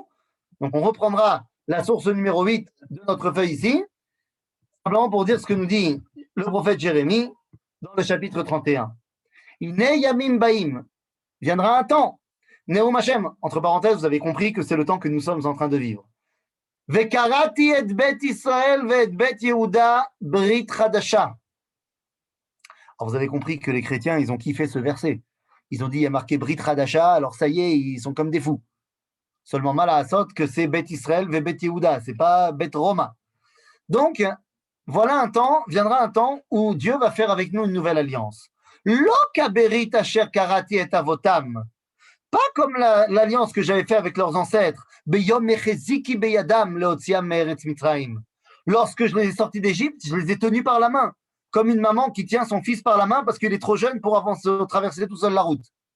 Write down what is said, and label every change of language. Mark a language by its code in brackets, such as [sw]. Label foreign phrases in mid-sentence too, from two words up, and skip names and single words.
[fr] Donc on reprendra la source numéro 8 de notre feuille ici, simplement pour dire ce que nous dit le prophète Jérémie dans le chapitre 31. [he] הנה ימים באים, [fr] viendra un temps, [he] נאום השם, [fr] entre parenthèses, vous avez compris que c'est le temps que nous sommes en train de vivre. [he] וכרתי את בית ישראל ובית יהודה ברית חדשה. [fr] Alors vous avez compris que les chrétiens, ils ont kiffé ce verset. Ils ont dit, il y a marqué [he] ברית חדשה, [fr] alors ça y est, ils sont comme des fous. Seulement mal à Asot que c'est [he] בית ישראל ובית יהודה, [fr] c'est pas [he] בית רומא. [fr] Donc, voilà un temps, viendra un temps où Dieu va faire avec nous une nouvelle alliance. [he] לא כברית אשר כרתי את אבותם. [fr] Pas comme l'alliance que j'avais faite avec leurs ancêtres. Lorsque je les ai sortis d'Égypte, je les ai tenus par la main, comme une maman qui tient son fils par la main parce qu'il est trop jeune pour avancer, traverser tout seul la route.